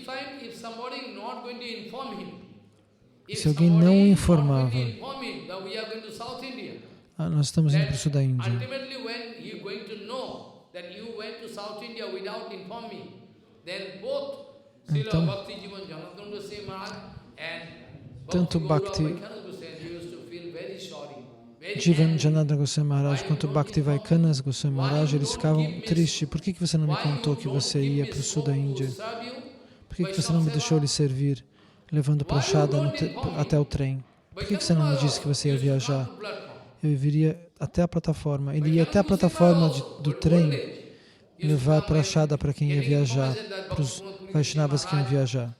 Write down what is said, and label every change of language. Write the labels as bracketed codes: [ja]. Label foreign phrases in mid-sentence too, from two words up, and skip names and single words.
[pt] E se alguém não o informava, nós estamos indo para o sul da Índia. Então, tanto Bhakti Jivan Janardana Goswami Maharaj quanto Bhakti Vaikanas Goswami Maharaj, eles ficavam tristes. Por que você não me contou que você ia para o sul da Índia? Por que você não me deixou lhe servir, levando prashada até o trem? Por que você não me disse que você ia viajar? Eu viria até a plataforma. Ele ia até a plataforma do trem levar prashada para quem ia viajar, para os Vaishnavas que iam viajar.